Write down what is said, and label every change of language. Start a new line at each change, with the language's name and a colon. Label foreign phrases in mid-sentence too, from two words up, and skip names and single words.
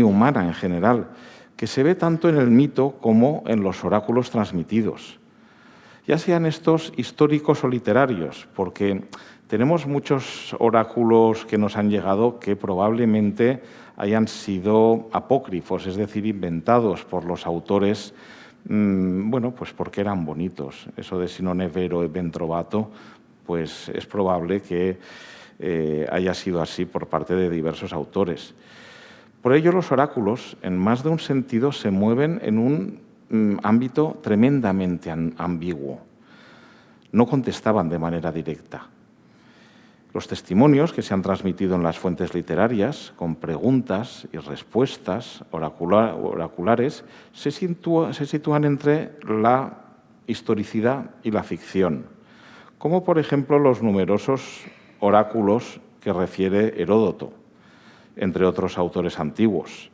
Spanish: humana en general, que se ve tanto en el mito como en los oráculos transmitidos, ya sean estos históricos o literarios, porque tenemos muchos oráculos que nos han llegado que probablemente hayan sido apócrifos, es decir, inventados por los autores, bueno, pues porque eran bonitos. Eso de
Italian: si non è vero è ben trovato,
Spanish: pues es probable que haya sido así por parte de diversos autores. Por ello, los oráculos, en más de un sentido, se mueven en un ámbito tremendamente ambiguo. No contestaban de manera directa. Los testimonios que se han transmitido en las fuentes literarias, con preguntas y respuestas oraculares, se sitúan entre la historicidad y la ficción, como por ejemplo los numerosos oráculos que refiere Heródoto, entre otros autores antiguos.